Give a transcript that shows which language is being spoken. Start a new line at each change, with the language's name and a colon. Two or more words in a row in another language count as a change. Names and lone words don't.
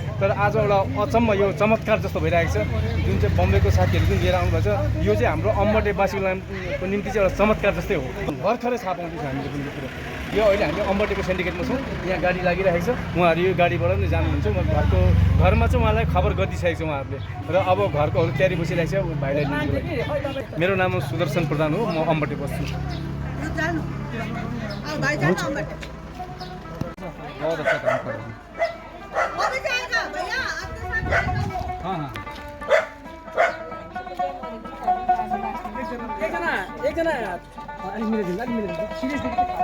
Nepali: तर आज एउटा अचम्म, यो चमत्कार जस्तो भइरहेको छ। जुन चाहिँ बम्बईको साथीहरू जुन लिएर आउनुभएको छ, यो चाहिँ हाम्रो अम्बटेवासीको निम्ति चाहिँ एउटा चमत्कार जस्तै हो। भर्खरै थाहा पाउँदैछ हामीले पनि यो कुरो। यो अहिले हामी अम्बटेको सिन्डिकेटमा छौँ, यहाँ गाडी लागिरहेको छ। उहाँहरू यो गाडीबाट नै जानुहुन्छ। म घरमा चाहिँ उहाँलाई खबर गरिदिइसकेको छ उहाँहरूले। र अब घरकोहरू तयारी बसिरहेको छ भाइलाई लिनुको लागि। मेरो नाम सुदर्शन प्रधान हो, म अम्बटे बस्छु।
Hindi: बहुत अच्छा काम कर रहे हैं। वो भी जाएगा भैया, आपके साथ जाएगा। हाँ हाँ,
Nepali: एकजना अलि मिलाइदिनु सिरियसली